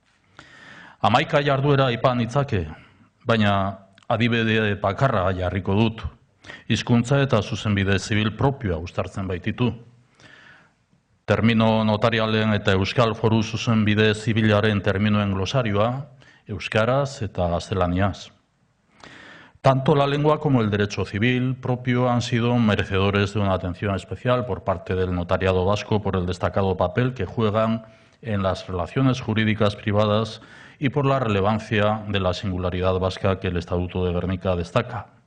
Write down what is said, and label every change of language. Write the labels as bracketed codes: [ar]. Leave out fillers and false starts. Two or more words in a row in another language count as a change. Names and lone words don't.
[eu] 11 jarduera aipa nitzake, baina adibide bakarra jarriko dut. Hizkuntza eta zuzenbide zibil propioa uztartzen baititu. Termino notarialen eta Euskal Foru zuzenbide zibilaren terminoen glosarioa, euskaraz eta gaztelaniaz. [es] Tanto la lengua como el derecho civil propio han sido merecedores de una atención especial por parte del notariado vasco por el destacado papel que juegan en las relaciones jurídicas privadas y por la relevancia de la singularidad vasca que el Estatuto de Gernika destaca.